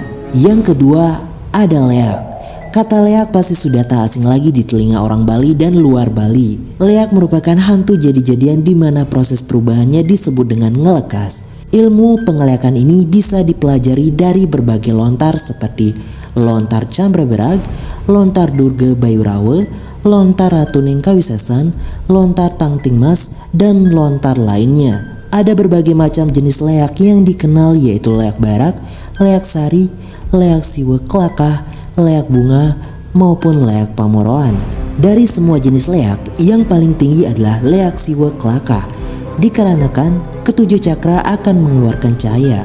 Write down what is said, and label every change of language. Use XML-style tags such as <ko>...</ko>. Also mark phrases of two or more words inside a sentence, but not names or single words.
<id>Yang kedua, ada leak. Kata leak pasti sudah tak asing lagi di telinga orang Bali dan luar Bali. Leak merupakan hantu jadi-jadian di mana proses perubahannya disebut dengan ngelekas. Ilmu pengelekan ini bisa dipelajari dari berbagai lontar seperti lontar Cambraberag, lontar Durga Bayurawa, lontar Ratuning Kawisesan, lontar Tangtingmas, dan lontar lainnya. Ada berbagai macam jenis leak yang dikenal yaitu leak barak, leak sari, leak siwe kelakah, leak bunga, maupun leak pamoroan. Dari semua jenis leak, yang paling tinggi adalah leak siwe kelakah, dikarenakan ketujuh cakra akan mengeluarkan cahaya.</id>